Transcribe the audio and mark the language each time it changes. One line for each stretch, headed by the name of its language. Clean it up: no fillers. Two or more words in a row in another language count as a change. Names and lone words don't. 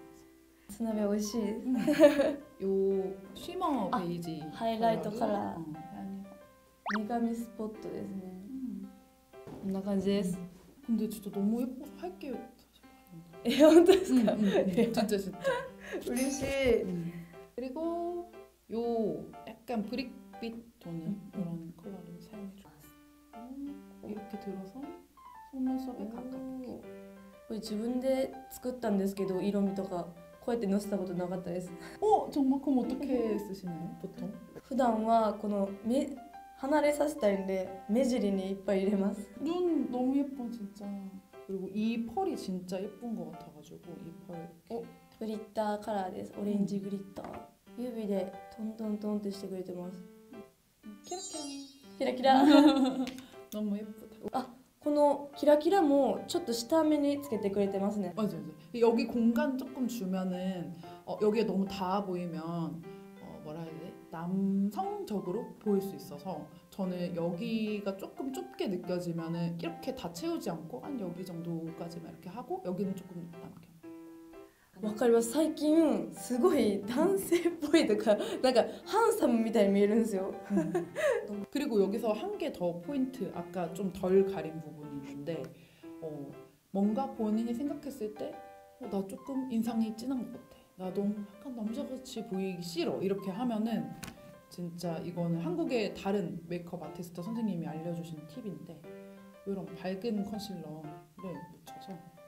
Japanese: つなべ美味しいです。
Korean: 요 쉬머 아, 베이지 하이라이터 컬러로, 컬러. 향이.
Japanese: 女神スポットですね。こんな感じです。
Korean: 근데 진짜 너무 예뻐서 할게 사실 많은데.
Japanese: え、本当ですか？
Korean: 진짜 진짜.
Japanese: 嬉しい。
Korean: 그리고 요 약간 브릭빛 도는 이런 컬러를 사용해줘요. 이렇게 들어서 속눈썹에 가깝게.
Japanese: これ自分で作ったんですけど、色味とかこうやってのせたことなかったです。
Korean: 정말 그럼 어떻게 쓰시나요 보통?
Japanese: 普段はこの目離れさせたいんで目尻にいっぱい入れます
Korean: 눈 너무 예뻐 진짜. 그리고 이 펄이 진짜 예쁜 것 같아가지고 이 펄.
Japanese: グリッターカラーですオレンジグリッター指でトントントンってしてくれてます
Korean: 키라키라.
Japanese: キラキラ
Korean: 너무 예쁘다.
Japanese: このキラキラもちょっと下目につけてくれてますね
Korean: 맞아 맞아. 여기 공간 조금 주면은 여기에 너무 닿아 보이면 뭐라 해야 돼? 남성적으로 보일 수 있어서 저는 여기가 조금 좁게 느껴지면은 이렇게 다 채우지 않고 한 여기 정도까지만 이렇게 하고 여기는 조금 남겨.
Japanese: わかります最近すごい男性っぽいとかなんかハンサムみたいに見えるんですよ
Korean: 그리고 여기서 한 개 더 포인트 아까 좀 덜 가린 부분이 있는데 뭔가 본인이 생각했을 때 나 조금 인상이 진한 것 같아 나 너무 약간 남자같이 보이기 싫어 이렇게 하면은 진짜 이거는 한국의 다른 메이크업 아티스트 선생님이 알려주신 팁인데 이런 밝은 컨실러를 묻혀서